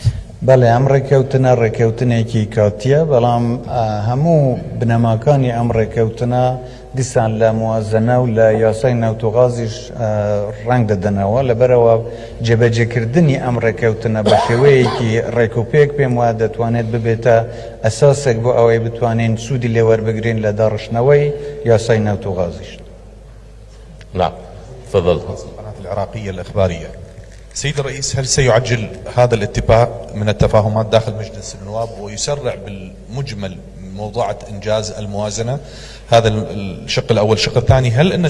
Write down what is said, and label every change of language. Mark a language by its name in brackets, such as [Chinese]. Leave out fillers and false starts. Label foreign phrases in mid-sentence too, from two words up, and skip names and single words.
[Central Kurdish] بەڵێ ئەم ڕێکەوتنە ڕێکەوتنێکی کاتیە، بەڵام هەموو بنەماکانی ئەم ڕێکەوتنە دیسان لە موازنە و لە یاسای نەوت و غازیش ڕەنگ دەدەنەوە. لەبەرەوە جێبەجێکردنی ئەم ڕێکەوتنە بە شێوەیەکی ڕێکوپێک پێم وایە دەتوانێت ببێتە ئەساسێک بۆ ئەوەی بتوانین سوودی لێوەربگرین لە داڕشنەوەی یاسای نەوت و غازیش. [Arabic] نعم تفضل. القناة العراقية الإخبارية. سيد الرئيس، هل سيعجل هذا الاتفاق من التفاهمات داخل مجلس النواب ويسرع بالمجمل موضوعة إنجاز الموازنة؟ هذا الشق الأول. الشق الثاني، هل أن